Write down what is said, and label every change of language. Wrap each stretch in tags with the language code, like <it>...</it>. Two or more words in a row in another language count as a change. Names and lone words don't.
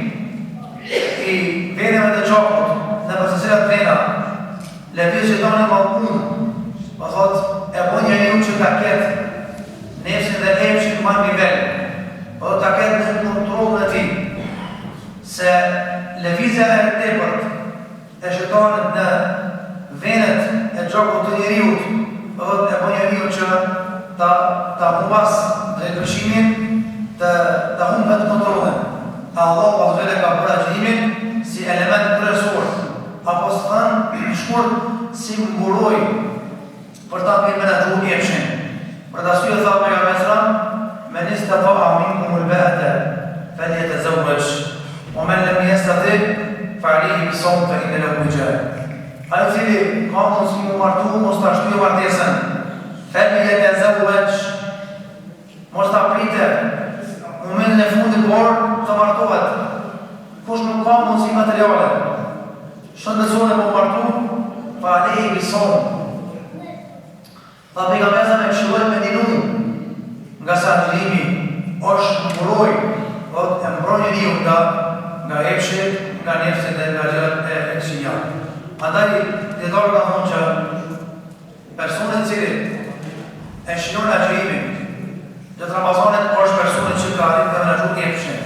<sq>i veneve të gjokut në përseserat vena lëviz shejtani mallkun, po thot e bën njeriu që ta ketë nefsin dhe epshin ma nivel, po ta ketë në kontrollin e tij, se lëvizja e tepërt e shejtanit në venet e gjokut të njeriut, po thot e bën njeriu që ta humbas drejtësimin, të humbet kontrollin. Allahu</sq> <ar>عز وجل</ar> <sq>ka bërë agjërimin si element kryesor, apo së thënë shkurt si mburoj për ta menaxhuar epshin. Për ta syë tha pejgamberi</sq> <ar>صلى الله من استطاع منكم الباءة فليتزوج ومن لم يستطع فعليه بالصوم فإن له وجاء.</ar> <sq>Ai cili ka mundësi mu martu, mos ta shtyjë martesën. Falyatazawwaj, mos ta pritë momentin e fundit por të martohet. Kush nuk ka mundësi materiale, shëndetësore po martu,</sq> <ar>فعليه بالصوم.</ar> <sq>Tha pejgamberi me këshilloj me dinu, nga sa agjërimi është mburoj, e mbron njeriu nga epshit, nga nefsit dhe nga gjërat e këqija. Andaj dietarët kanë thonë që personi i cili e shijon agjërimin të Ramazanit është personi që ka arritur të menaxhojë epshin.</sq>